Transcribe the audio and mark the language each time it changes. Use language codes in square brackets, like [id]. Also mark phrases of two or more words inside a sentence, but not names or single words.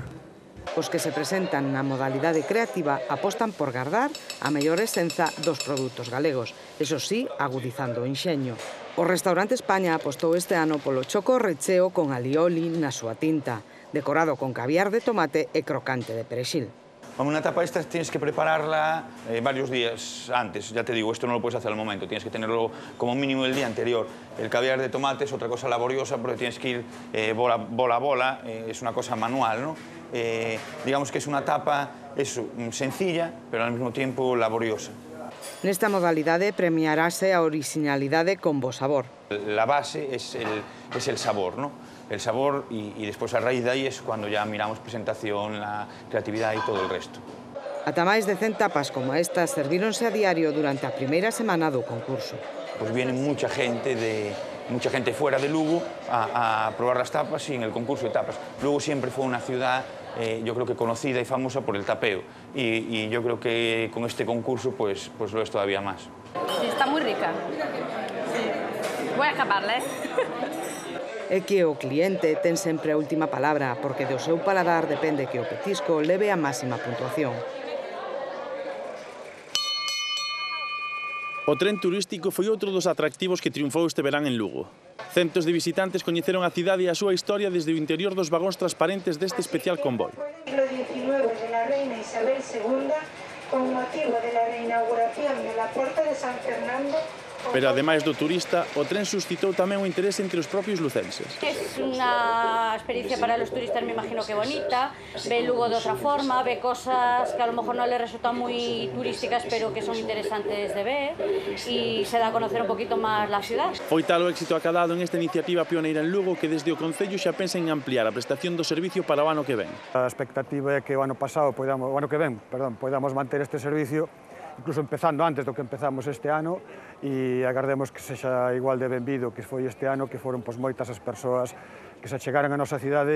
[gl] Os que se presentan na modalidade creativa apostan por gardar a mellor esenza dos produtos galegos, eso sí, agudizando o enxeño. O restaurante España apostou este ano polo choco recheo con alioli na súa tinta, decorado con caviar de tomate e crocante de perexil. [es] Una tapa esta tienes que prepararla varios días antes, ya te digo, esto no lo puedes hacer al momento, tienes que tenerlo como mínimo el día anterior. El caviar de tomate es otra cosa laboriosa porque tienes que ir bola a bola, es una cosa manual, ¿no? Digamos que es una tapa sencilla, pero al mismo tiempo laboriosa. [gl] Nesta modalidade premiarase a originalidade con bo sabor. [es] La base es el sabor, ¿no? El sabor y después a raíz de ahí es cuando ya miramos presentación, la creatividad y todo el resto. [gl] Ata máis de 100 tapas como esta servíronse a diario durante a primeira semana do concurso. [es] Pues viene mucha gente fuera de Lugo a probar las tapas y en el concurso de tapas. Lugo siempre fue una ciudad, yo creo que conocida y famosa por el tapeo. Y yo creo que con este concurso pues lo es todavía más. Está muy rica. Voy a acabarla, [gl] É que o cliente ten sempre a última palabra, porque do seu paladar depende que o petisco leve a máxima puntuación. O tren turístico foi outro dos atractivos que triunfou este verán en Lugo. Centos de visitantes coñeceron a cidade e a súa historia desde o interior dos vagóns transparentes deste especial convoi. [es] Siglo XIX de la reina Isabel II, con motivo de la reinauguración de la Puerta de San Fernando. [gl] Pero, ademais do turista, o tren suscitou tamén o interese entre os propios lucenses. [es] Es una experiencia para los turistas, me imagino que bonita, ve Lugo de otra forma, ve cosas que a lo mejor no les resultan muy turísticas, pero que son interesantes de ver, y se da a conocer un poquito más la ciudad. [gl] Foi tal o éxito acadado en esta iniciativa pioneira en Lugo que desde o Concello xa pensa en ampliar a prestación do servicio para o ano que ven. A expectativa é que o ano que ven, podamos manter este servicio, incluso empezando antes do que empezamos este ano, e agardemos que sexa igual de benvido que foi este ano, que foron moitas as persoas que se chegaran a nosa cidade.